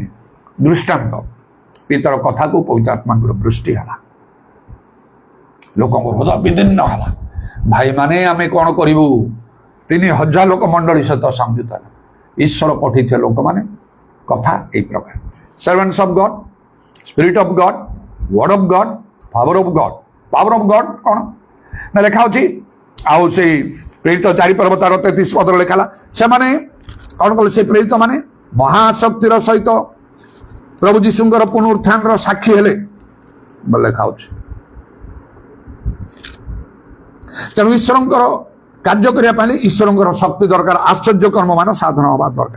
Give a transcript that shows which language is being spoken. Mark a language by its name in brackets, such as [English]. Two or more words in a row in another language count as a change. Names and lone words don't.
[Odia] ଦୃଷ୍ଟାନ୍ତ ପିତର କଥାକୁ ପବିତ୍ର ଆତ୍ମାଙ୍କର ଦୃଷ୍ଟି ହେଲା, ଲୋକଙ୍କ ହୃଦୟ ବିଦୀର୍ଣ୍ଣ ହେଲା। ଭାଇମାନେ ଆମେ କଣ କରିବୁ? 3000 ଲୋକ ମଣ୍ଡଳୀ ସହିତ ସଂଯୁକ୍ତ ହେଲା। ଈଶ୍ୱର ପଠେଇଥିବା ଲୋକମାନେ କଥା ଏଇ ପ୍ରକାର [English] servants of God, spirit of God, word of God, power of God। power of God [Odia] କଣ ନା ଲେଖା ଅଛି ଆଉ ସେଇ ପ୍ରେରିତ 4:33 ଲେଖା ହେଲା ସେମାନେ କଣ କଲେ? ସେ ପ୍ରେରିତ ମାନେ ମହାଶକ୍ତିର ସହିତ ପ୍ରଭୁ ଯୀଶୁଙ୍କର ପୁନରୁତ୍ଥାନର ସାକ୍ଷୀ ହେଲେ ଲେଖା ଅଛି। ତେଣୁ ଈଶ୍ୱରଙ୍କର କାର୍ଯ୍ୟ କରିବା ପାଇଁ ଈଶ୍ୱରଙ୍କର ଶକ୍ତି ଦରକାର, ଆଶ୍ଚର୍ଯ୍ୟ କର୍ମ ମାନ ସାଧନ ହେବା ଦରକାର।